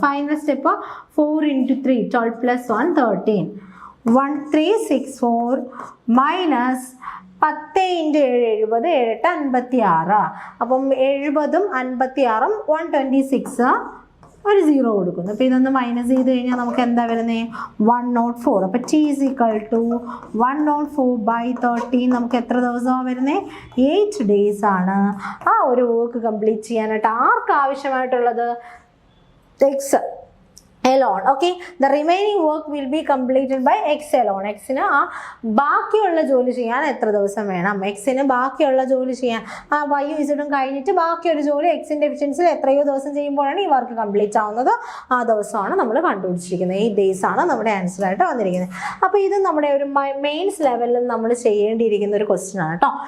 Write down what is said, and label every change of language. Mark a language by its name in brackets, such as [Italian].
[Malayalam] Final step 4 × 3 12 plus 1 13 1 3 6 4 minus 10 × 7 70, 7 56. അപ്പം 70ഉം 56ഉം 126 ഒരു 0 കൊടുക്കുന്നു. അപ്പോൾ ഇതൊന്ന് മൈനസ് ചെയ്ത് കഴിഞ്ഞാൽ നമുക്ക് എന്താ വരുന്നത് 104. [English] അപ്പോൾ T is equal to 104/13. [Malayalam] നമുക്ക് എത്ര ദിവസമാണ് വരുന്നത് 8 days ആണ് ആ ഒരു വർക്ക് കംപ്ലീറ്റ് ചെയ്യാനായിട്ട് ആർക്ക് ആവശ്യമായിട്ടുള്ളത് [English] X alone. Okay, the remaining work will be completed by X alone. [Malayalam] Xന് ആ ബാക്കിയുള്ള ജോലി ചെയ്യാൻ എത്ര ദിവസം വേണം, Xന് ബാക്കിയുള്ള ജോലി ചെയ്യാൻ ആ Y Zഉം കഴിഞ്ഞിട്ട് ബാക്കിയൊരു ജോലി Xന്റെ എഫിഷ്യൻസിയിൽ എത്രയോ ദിവസം ചെയ്യുമ്പോഴാണ് ഈ വർക്ക് കംപ്ലീറ്റ് ആവുന്നത്, ആ ദിവസമാണ് നമ്മൾ കണ്ടുപിടിച്ചിരിക്കുന്നത്. 8 days ആണ് നമ്മുടെ ആൻസർ ആയിട്ട് വന്നിരിക്കുന്നത്. അപ്പോൾ ഇത് നമ്മുടെ ഒരു മെയിൻസ് ലെവലിൽ നമ്മൾ ചെയ്യേണ്ടിയിരിക്കുന്ന ഒരു ക്വസ്റ്റ്യൻ ആണ് കേട്ടോ.